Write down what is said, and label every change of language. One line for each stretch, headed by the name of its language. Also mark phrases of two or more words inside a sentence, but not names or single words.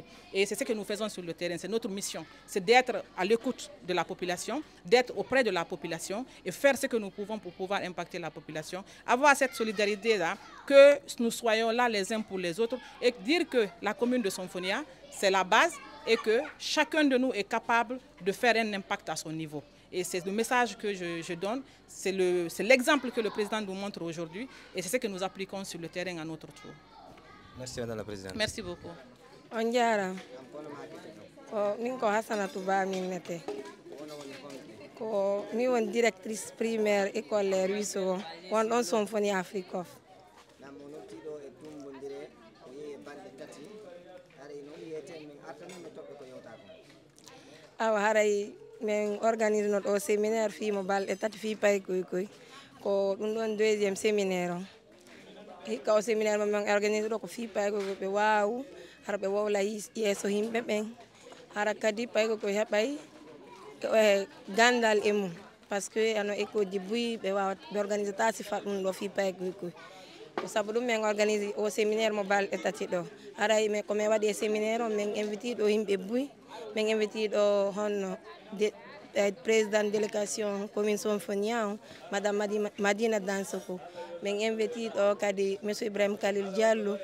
French: Et c'est ce que nous faisons sur le terrain, c'est notre mission, c'est d'être à l'écoute de la population, d'être auprès de la population et faire ce que nous pouvons pour pouvoir impacter la population, avoir cette solidarité-là, que nous soyons là les uns pour les autres et dire que la commune de Sonfonia, c'est la base et que chacun de nous est capable de faire un impact à son niveau. Et c'est le message que je donne, c'est l'exemple que le président nous montre aujourd'hui et c'est ce que nous appliquons sur le terrain à notre tour. Merci Madame la Présidente. Merci beaucoup.
Fula: On jara ko min ko Hassanatou Ba min nete ko mi won
French: directrice primaire école
Fula: Les Ruisseaux won ɗon Symphonie Afrique of. awa haray min organise no ɗo séminaire fi mo balɗe tati fi pay koy ko ɗum ɗon
French: deuxiéme séminaire
Fula: on hikka o séminaire min organise ɗo ko fi pay koy ɓe wawu hara ɓe wowla yeeso yimɓe ɓen hara kadi pay koy heɓay gandal e mum
French: par ce que
Fula: ano école ji buyi ɓe wawa ɓe organise ta sifa ɗum ɗo fi pay koy ko sabu ɗum min organise o séminaire mo balɗe tati ɗo haray ko min waɗi e séminaire o min invite ɗo yimɓe buyi min invite ɗo honno
French: président délégation commune
Fula: Symphonia on madame Madina Dansoko min invite ɗo kadi monsieur Ibrahima Khalil Diallo